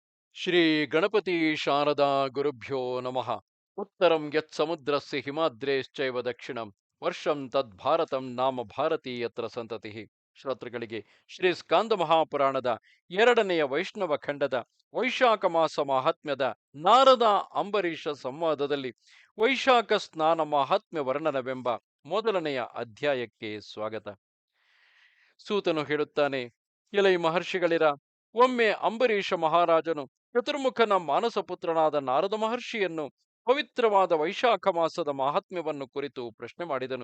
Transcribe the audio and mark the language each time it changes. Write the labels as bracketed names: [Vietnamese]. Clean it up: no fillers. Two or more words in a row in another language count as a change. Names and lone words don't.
[Sanskrit] ಶ್ರೀ ಗಣಪತಿ ಶಾರದಾ ಗುರುಭ್ಯೋ ನಮಃ. ಉತ್ತರಂ ಯತ್ ಸಮುದ್ರಸ್ಯ ಹಿಮಾದ್ರೇಶ್ಚೈವ ದಕ್ಷಿಣಂ ವರ್ಷಂ ತದ್ ಭಾರತಂ ನಾಮ ಭಾರತೀ ಯತ್ರ ಸಂತತಿ. [Kannada] ಶ್ರೋತೃಗಳಿಗೆ ಶ್ರೀ ಸ್ಕಾಂದ ಮಹಾಪುರಾಣದ ಎರಡನೆಯ ವೈಷ್ಣವ ಖಂಡದ ವೈಶಾಖ ಮಾಸ ಮಾಹಾತ್ಮ್ಯದ ನಾರದ ಅಂಬರೀಷ ಸಂವಾದದಲ್ಲಿ ವೈಶಾಖ ಸ್ನಾನ ಮಾಹಾತ್ಮ್ಯ ವರ್ಣನವೆಂಬ ಮೊದಲನೆಯ ಅಧ್ಯಾಯಕ್ಕೆ ಸ್ವಾಗತ. ಸೂತನು ಹೇಳುತ್ತಾನೆ, ಎಲೈ ಮಹರ್ಷಿಗಳಿರ, ಒಮ್ಮೆ ಅಂಬರೀಷ ಮಹಾರಾಜನು ಚತುರ್ಮುಖನ ಮಾನಸ ಪುತ್ರನಾದ ನಾರದ ಮಹರ್ಷಿಯನ್ನು ಪವಿತ್ರವಾದ ವೈಶಾಖ ಮಾಸದ ಮಾಹಾತ್ಮ್ಯವನ್ನು ಕುರಿತು ಪ್ರಶ್ನೆ ಮಾಡಿದನು.